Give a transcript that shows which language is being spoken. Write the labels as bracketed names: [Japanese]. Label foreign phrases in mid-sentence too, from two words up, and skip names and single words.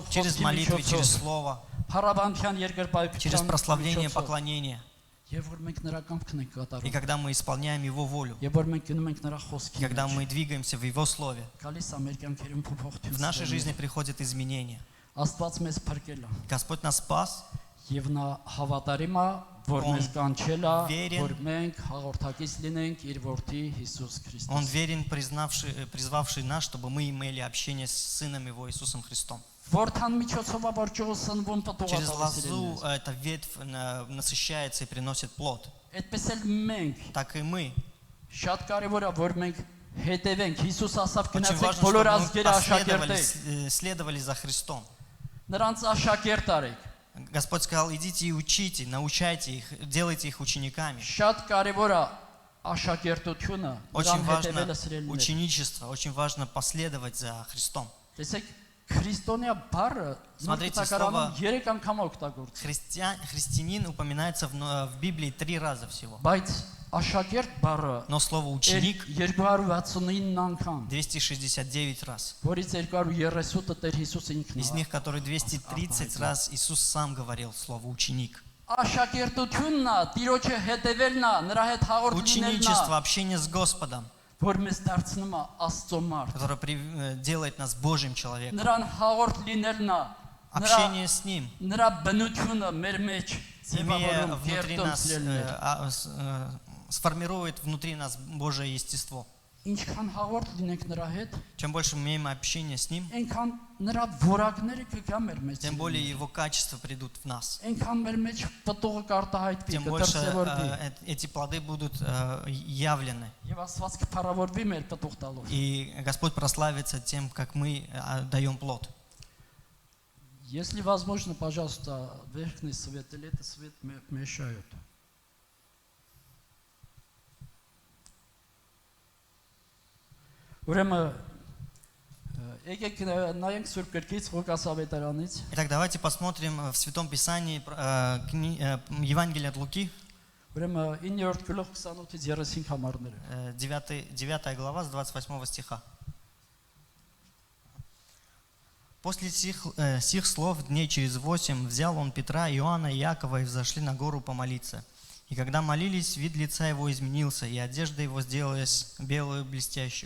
[Russian] Через [Armenian] խոսքի [Russian] молитвы, через [Armenian] միջոցով, [Russian] слово, [Armenian] փառաբանության երկրպագության [Russian] через прославление, [Armenian] միջոցով, [Russian] поклонение. [Armenian] եւ որ մենք նրա կամքն ենք [Russian] И [Armenian] կատարում, [Russian] когда мы исполняем Его волю, [Armenian] եւ որ մենք գնում ենք նրա [Russian] и [Armenian] խոսքի [Russian] когда [Armenian] մեջ, [Russian] мы двигаемся в Его Слове, [Armenian] գալիս է մեր կյանքերում փոփոխություն։ [Russian] в нашей жизни приходят изменения. [Armenian] Աստված մեզ փրկել է [Russian] Господь нас спас, [Armenian] եւ նա հավատարիմ է, որ [Russian] Он [Armenian] մեզ կանչել է, [Russian] верен. [Armenian] որ մենք հաղորդակից լինենք իր որդի Հիսուս Он Քրիստոս։ [Russian] верен, призвавший нас, чтобы мы имели общение с Сыном Его, Иисусом Христом. [Armenian] Որթան միջոցով է որ ջողը սնվում պտուղ [Russian] Через [Armenian] տալիս [Russian] лозу [Armenian] իրենից։ [Russian] эта ветвь насыщается и приносит плод. [Armenian] Այդպես էլ մենք [Russian] Так и мы. [Armenian] շատ կարևոր է որ մենք հետևենք Հիսուս ասավ [Russian] Очень [Armenian] գնացեք [Russian] важно, [Armenian] բոլոր [Russian] чтобы мы [Armenian] ազգերը աշակերտեք, [Russian] следовали за Христом. [Armenian] նրանց աշակերտ արեք։ [Russian] Господь сказал, идите и учите, научайте их, делайте их учениками. [Armenian] Շատ կարևոր է աշակերտությունը, [Russian] Очень [Armenian] նրան [Russian] важно [Armenian] հետևելը սիրելիներ։ [Russian] ученичество, очень важно последовать за Христом. [Armenian] Տեսեք, քրիստոնյա բառը [Russian] Смотрите, [Armenian] նույնիսկ 3 անգամ օգտագործվում։ [Russian] Христианин упоминается в Библии 3 раза всего. [Armenian] Բայց աշակերտ բառը [Russian] Но слово ученик [Armenian] 269 անգամ, [Russian] 269 раз. [Armenian] որից 230-ը Տեր Հիսուսը ինքն [Russian] Из [Armenian] է։ [Russian] них, которые 230 раз Иисус сам говорил слово ученик. [Armenian] Աշակերտությունն է, Տիրոջը հետևելն է, նրա հետ հաղորդ լինելն [Russian] Ученичество, [Armenian] է, [Russian] общение с Господом, [Armenian] որ մեզ дարձնում է Աստծո մարդ։ [Russian] которое делает нас Божьим человеком. [Armenian] Նրան հաղորդ լինելն է, [Russian] Общение с Ним, [Armenian] նրա բնությունը մեր մեջ [Russian] имея [Armenian] ձևավորում, [Russian] внутри [Armenian] կերտում [Russian] нас, [Armenian] սիրելիներ։ [Russian] сформирует внутри нас Божье естество. [Armenian] Ինչքան հաղորդ լինենք նրա հետ, [Russian] Чем больше мы имеем общение с Ним, [Armenian] այնքան նրա որակները կգա մեր մեջ։ [Russian] тем более Его качества придут в нас. [Armenian] Այնքան մեր մեջ պտուղը կարտահայտվի, [Russian] Тем больше [Armenian] կդրսևորվի։ [Russian] эти плоды будут явлены. [Armenian] Եվ Աստված կփառավորվի մեր պտուղ տալով։ [Russian] И Господь прославится тем, как мы даем плод. Если возможно, пожалуйста, верхний свет или это свет мешают. [Armenian] Ուրեմն եկեք նայենք Սուրբ Գրքից Ղուկաս ավետարանից [Russian] Итак, давайте посмотрим в Святом Писании Евангелие от Луки, [Armenian] ուրեմն 9-րդ գլուխ 28-ից 35 համարները [Russian] 9 глава с 28 стиха. После сих слов дней через 8 взял он Петра, Иоанна и Иакова и взошли на гору помолиться. И когда молились, вид лица его изменился, и одежда его сделалась белую блестящую.